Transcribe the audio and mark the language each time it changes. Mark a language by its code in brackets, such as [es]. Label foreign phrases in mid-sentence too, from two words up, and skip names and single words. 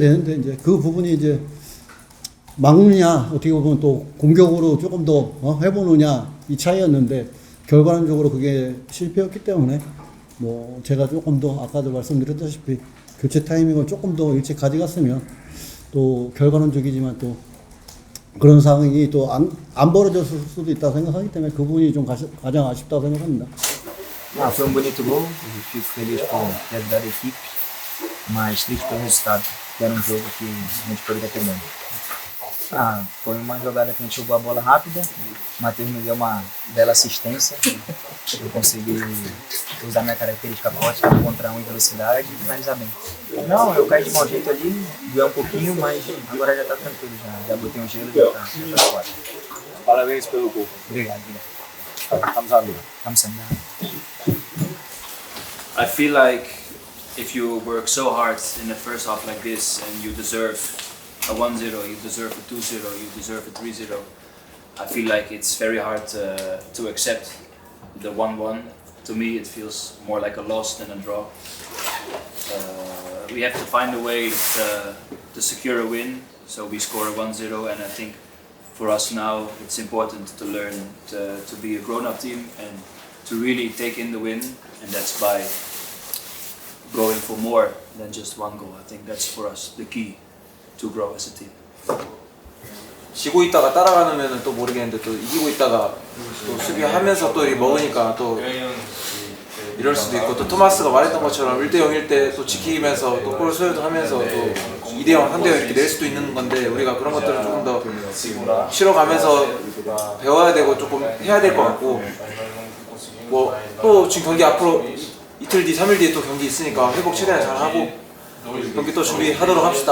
[ko] 되는데 이제 그 부분이 이제 막느냐 어떻게 보면 또 공격으로 조금 더 해보느냐 이 차이였는데 결과론적으로 그게 실패였기 때문에 뭐 제가 조금 더 아까도 말씀드렸다시피 교체 타이밍을 조금 더 일찍 가져갔으면 또 결과론적이지만 또 그런 상황이 또 안 벌어졌을 수도 있다고 생각하기 때문에 그 부분이 좀 가장 아쉽다고 생각합니다. [pt] Foi bonito gol, eu fico feliz com a realidade da equipe, mas triste pelo resultado, que era jogo que a gente poderia ter ganho. Foi uma jogada que a gente jogou a bola rápida, o Matheus me deu uma bela assistência, eu consegui usar minha característica forte contra em velocidade e finalizar bem. Não, eu caí de mau jeito ali, doeu um pouquinho, mas agora já tá tranquilo, já botei um gelo e já tá fora. Parabéns pelo gol. Obrigado. [ko] 감사합니다. 감사합니다. [en] I feel like if you work so hard in the first half like this and you deserve a 1-0, you deserve a 2-0, you deserve a 3-0, I feel like it's very hard to accept the 1-1. To me it feels more like a loss than a draw. We have to find a way to secure a win, so we score a 1-0, and I think for us now it's important to learn to be a grown-up team and to really take in the win, and that's by going for more than just one goal. I think that's for us the key to grow as a team. [ko] 지고 있다가 따라가면 또 모르겠는데 또 이기고 있다가 또 수비하면서 또 이렇게 먹으니까 또 이럴 수도 있고, 또 토마스가 말했던 것처럼 1대0일 때 또 지키면서 또 골 소유도 하면서 또 2대0, 3대0 이렇게 낼 수도 있는 건데, 우리가 그런 것들을 조금 더 실어가면서 배워야 되고 조금 해야 될 것 같고, 뭐 또 지금 경기 앞으로 이틀 뒤, 3일 뒤에 또 경기 있으니까 회복 최대한 잘 하고 경기 또 준비하도록 합시다.